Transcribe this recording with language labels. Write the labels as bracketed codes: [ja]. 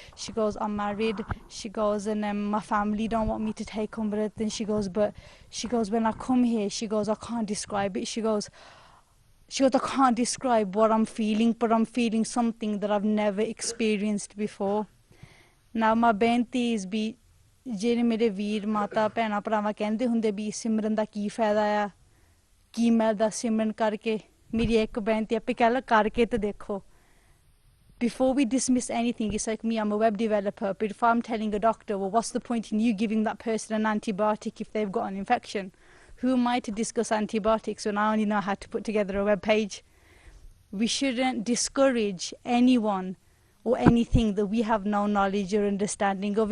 [en] She goes, I'm married. She goes, and my family don't want me to take Umrat. And she goes, when I come here, she goes, I can't describe it. She goes, I can't describe what I'm feeling, but I'm feeling something that I've never experienced before. Now, my benti is be, [pa] ਜਿਹੜੇ ਮੇਰੇ ਵੀਰ ਮਾਤਾ ਭੈਣਾਂ ਭਰਾਵਾਂ ਕਹਿੰਦੇ ਹੁੰਦੇ ਵੀ ਸਿਮਰਨ ਦਾ ਕੀ ਫਾਇਦਾ ਆ ਕੀ ਮੈਂ ਦਾ ਸਿਮਰਨ ਕਰਕੇ ਮੇਰੀ ਇੱਕ ਬੇਨਤੀ ਆਪੇ ਕਹਿ ਲਾ ਕਰਕੇ ਤੇ ਦੇਖੋ. [en] Before we dismiss anything, it's like me, I'm a web developer, but if I'm telling a doctor, well, what's the point in you giving that person an antibiotic if they've got an infection? Who am I to discuss antibiotics when I only know how to put together a web page? We shouldn't discourage anyone or anything that we have no knowledge or understanding of.